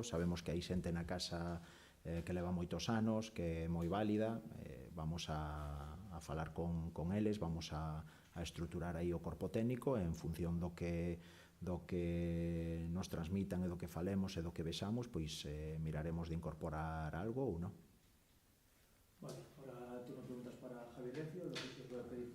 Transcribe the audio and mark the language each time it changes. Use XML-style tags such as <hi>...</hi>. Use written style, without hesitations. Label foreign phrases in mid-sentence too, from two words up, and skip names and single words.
<gl>Sabemos que hai xente na casa que leva moitos anos, que é moi válida. Vamos a falar con eles, vamos a estruturar aí o corpo técnico en función do que nos transmitan e do que falemos e do que vexamos, pois miraremos de incorporar algo ou non.</gl> <es>Vale, ahora tú nos preguntas para Javi Recio, lo que se puede</es>